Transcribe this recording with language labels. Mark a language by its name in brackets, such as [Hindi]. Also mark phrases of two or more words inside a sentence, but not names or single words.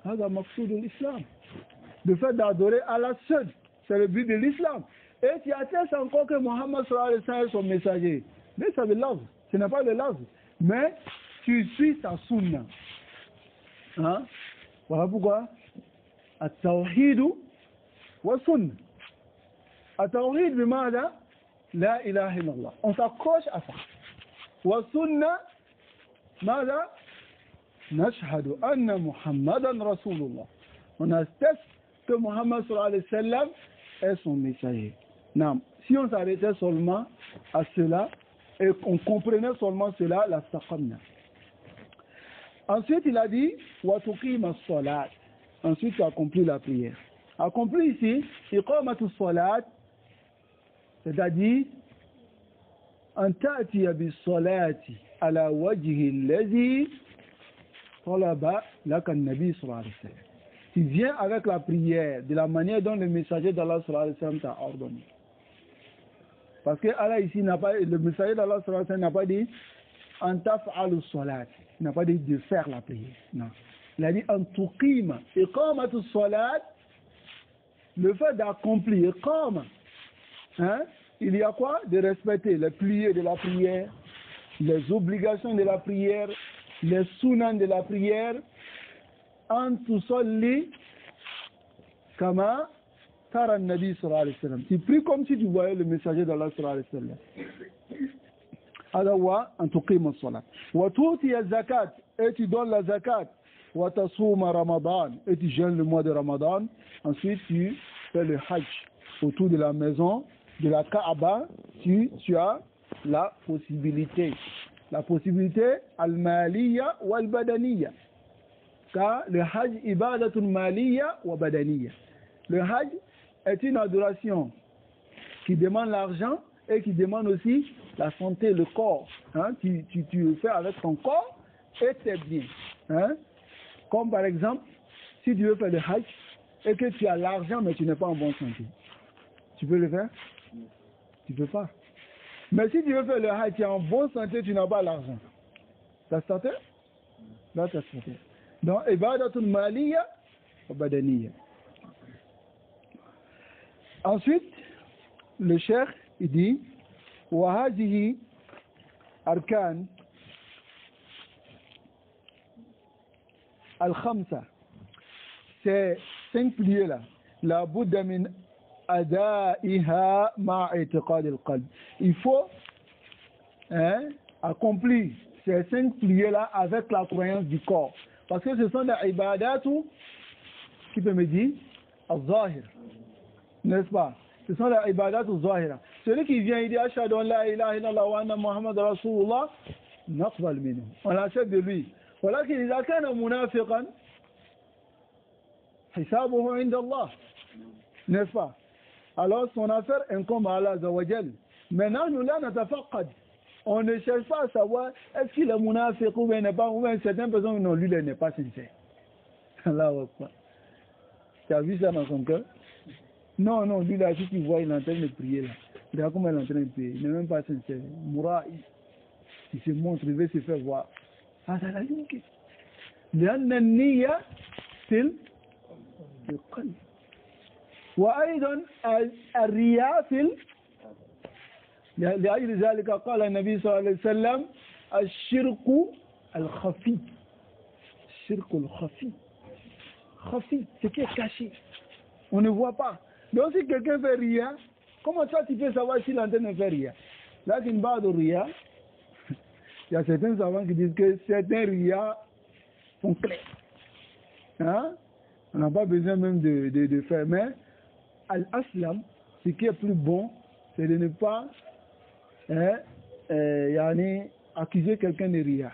[French] Le fait d'adorer Allah seul, c'est le but de l'islam. Et tu attestes encore que Muhammad [Arabic] صلى الله عليه وسلم [French] est son messager. Mais c'est le love, ce n'est pas le love. Mais tu suis sa sunna. Hein? Voilà pourquoi. [Arabic] التوحيد والسنة. التوحيد بماذا؟ لا إله إلا الله. [French] On s'accroche à ça. [Arabic] والسنة ماذا؟ نشهد أن محمدا رسول الله. [French] On atteste que Muhammad [Arabic] صلى الله عليه وسلم [French] est son messager. Non. Si on s'arrêtait seulement à cela et qu'on comprenait seulement cela, [Arabic] لاستقمنا. [French] Ensuite, il a dit [Arabic] وتقيم الصلاة. [French] Ensuite, tu accomplis la prière. Accompli ici, [Arabic] إقامة الصلاة, c'est-à-dire أن تأتي بالصلاة على الوجه الذي طلب لك النبي صلى الله عليه وسلم. [French] Tu viens avec la prière de la manière dont le messager d'Allah [Arabic] صلى الله عليه وسلم [French] t'a ordonné. Parce que Allah ici n'a pas, le messager d'Allah [Arabic] صلى الله عليه وسلم [French] n'a pas dit [Arabic] أن تفعل الصلاة. [French] Il n'a pas dit de faire la prière. Non. Il a dit [Arabic] أن تقيم. إقامة الصلاة, [French] le fait d'accomplir, iqama. Hein? Il y a quoi? De respecter les piliers de la prière, les obligations de la prière, les sunan de la prière. [Arabic] أن تصلي كما ترى النبي صلى الله عليه وسلم. [French] Tu pries comme si tu voyais le messager d'Allah [Arabic] صلى الله عليه وسلم. هذا هو أن تقيم الصلاة وتؤتي الزكاة [French] et tu donnes la zakat [Arabic] وتصوم رمضان [French] et tu jeûnes le mois de Ramadan. Ensuite tu fais le hajj autour de la maison de la Kaaba. Tu as la possibilité [Arabic] المالية والبدنية, [French] car le hajj [Arabic] عبادة مالية وبدنية. [French] Le hajj est une adoration qui demande l'argent et qui demande aussi la santé, le corps. Hein? Tu le fais avec ton corps et tes biens. Hein? Comme par exemple, si tu veux faire le hajj et que tu as l'argent mais tu n'es pas en bonne santé, tu peux le faire? Tu ne peux pas. Mais si tu veux faire le hajj, tu es en bonne santé, tu n'as pas l'argent. T'as starté? Là, t'as starté. Donc, [Arabic] عبادة مالية وبدنية. [French] Ensuite, le cheikh, il dit [Arabic] وهذه أركان الخمسة. [French] Ces 5 piliers là, [Arabic] لا بد من أدائها مع اعتقاد القلب. [French] Il faut accomplir ces 5 piliers là avec la croyance du corps, parce que ce sont des ibadatu, qui peut me dire al-zahir, n'est-ce pas? Ce sont les [Arabic] عبادات ظاهرة. [French] Celui qui vient, il dit [Arabic] أشهد أن لا إله إلا الله وأن محمدا رسول الله نقبل منه, [French] on l'accepte de lui. [Arabic] ولكن إذا كان منافقا حسابه عند الله, [French] n'est-ce pas? Alors son affaire incombe à Allah [Arabic] عز وجل. [French] Maintenant nous là natafaqad, on ne cherche pas à savoir est-ce qu'il est munafiq ou bien n'est pas, ou bien certaines personnes non, lui il n'est pas sincère. [Arabic] الله أكبر. [French] Tu as vu ça dans son cœur? Non, lui là, si tu vois, il est en train de prier là. Regarde comment il est en train de prier. Il n'est même pas sincère. Mouraï, il se montre, il veut se faire voir. Ah, ça l'a dit. [Arabic] لأن النية في القلب. وأيضا الرياء في لأجل ذلك قال النبي صلى الله عليه وسلم الشرك الخفي. الشرك الخفي. خفي, [French] ce qui est caché. On ne voit pas. Donc si quelqu'un fait ria, comment ça tu peux savoir s'il est en train de faire ria? Là, c'est une barre de ria. Il y a certains savants qui disent que certains ria sont clairs. Hein? On n'a pas besoin même de faire. Mais al-aslam, ce qui est plus bon, c'est de ne pas accuser quelqu'un de ria.